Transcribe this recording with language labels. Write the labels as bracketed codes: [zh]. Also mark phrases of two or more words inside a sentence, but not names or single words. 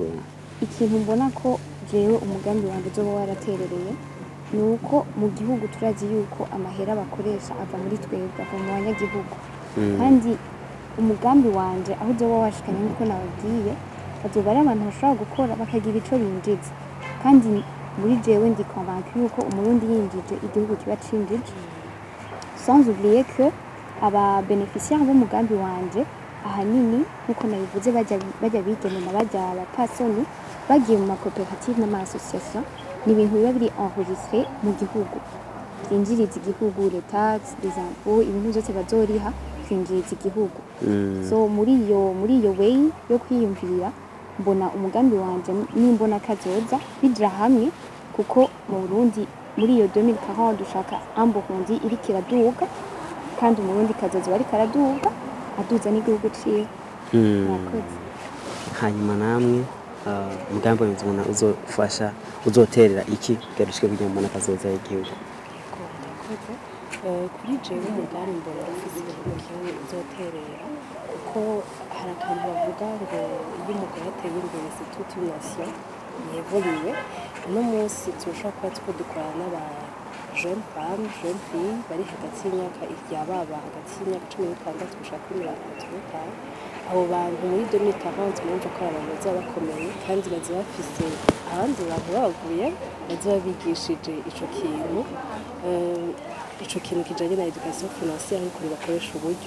[rn] Ikintu mbona ko jewe umugambi wanjye uzoba waraterereye ni uko mu gihugu turazi yuko amahera bakoresha ava muri twebwe, ava mu banyagihugu. Kandi umugambi wanje aho uzoba washikanye nk'uko nababwiye, bazoba ari abantu bashobora gukora bakagira ico binjiza. Kandi muri jewe ndi convaincu yuko umurundi yinjije igihugu kiba cinjije. [fr] Sans oublier que [rn] aba bénéficiaires b'umugambi wanje ahanini nk'uko nabivuze bajya bigenera bajya abapasoni bagiye mu makoperative n'ama-association, ni ibintu biba biri enregistré mu gihugu byinjiriza igihugu, [fr] les taxes, les impôts, [rn] ibintu byose bazoriha byinjiriza igihugu. So muri iyo way yo kwiyumvira mbona umugambi wanje nimbona kazoza bija hamwe, kuko mu Burundi muri iyo 2040 dushaka amburundi iriko iraduga, kandi umurundi kazoza ariko araduga aduza n'igihugu ciwe. Murakoze. Hanyuma namwe umugambi wanyu mubona uzofasha uzoterera iki garushike kugira mbona kazoza y'igihugu? Murakoze. Kuri jewe umugambi mbona ufise igihugu uzoterera, kuko hari akantu bavuga ngo iyo umugore ateye imbere [fr] c'est toute une nation [rn] yevoluwe. Uno munsi turashobora kuba turiko dukorana n'aba [fr] jeune femme, jeune fille [rn] bari hagati y'imyaka hagati y'imyaka 16 gushika kuri 35. Abo bantu muri 2040 murumva ko abantu bazaba bakomeye, kandi bazaba bafise abandi bantu babavuye bazaba bigishije ico kintu kijanye na [fr] education financière [rn] ariko bakoresha uburyo.